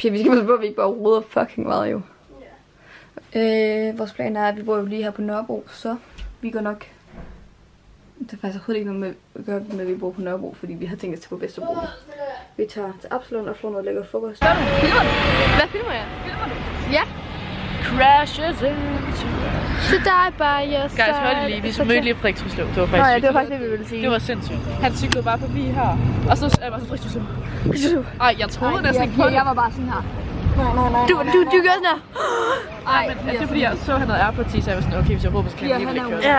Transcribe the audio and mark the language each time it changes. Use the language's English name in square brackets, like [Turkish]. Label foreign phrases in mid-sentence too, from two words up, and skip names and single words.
[Danish] Pia, vi skal passe på, at vi ikke bare roder fucking meget, jo. Vores plan er, at vi bor jo lige her på Nørrebro, så vi går nok... Det er faktisk overhovedet ikke noget med, at vi bor på Nørrebro, fordi vi har tænkt os til på Vesterbro. Vi tager til Absalon og får noget lækker frokost. Filmer du? Hvad filmer jeg? Filmer du? Ja. [English] Crashes into to die by your side. [Danish] Guys, hør det lige. Vi så mødte lige Frik Truslov. Det var faktisk ja, det var faktisk det, vi ville sige. Det var sindssygt. Han cyklede bare forbi her. Og så er jeg bare så Frik Truslov. Ej, jeg troede næsten ikke på det. Jeg var bare sådan her. Du gør sådan her. Ej, men det er fordi, jeg så, han havde AirPods i, så jeg var sådan, okay, hvis jeg råber, så kan jeg lige blive kørt.